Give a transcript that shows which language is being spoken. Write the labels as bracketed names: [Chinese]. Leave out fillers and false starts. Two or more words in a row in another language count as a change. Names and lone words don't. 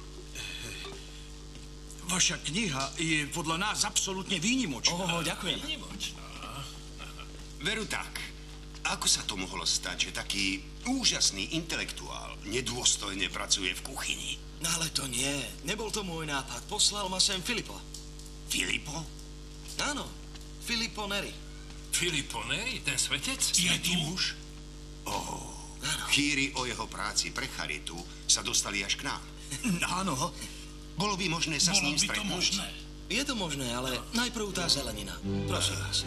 [Slovak] Vaša kniha je podľa nás absolútne výnimočná. Ďakujem. Veru tak. Ako sa to mohlo stať, že taký úžasný intelektuál nedôstojne pracuje v kuchyni? No ale to nie. Nebol to môj nápad. Poslal ma sem Filippo. Filippo? Áno. Filippo Neri. Filippo Neri? Ten svetec? Svätý muž? Chýry o jeho práci pre charitu sa dostali až k nám. Áno. Bolo by možné sa s ním stretnúť? Je to možné, ale najprv tá zelenina. Prosím vás.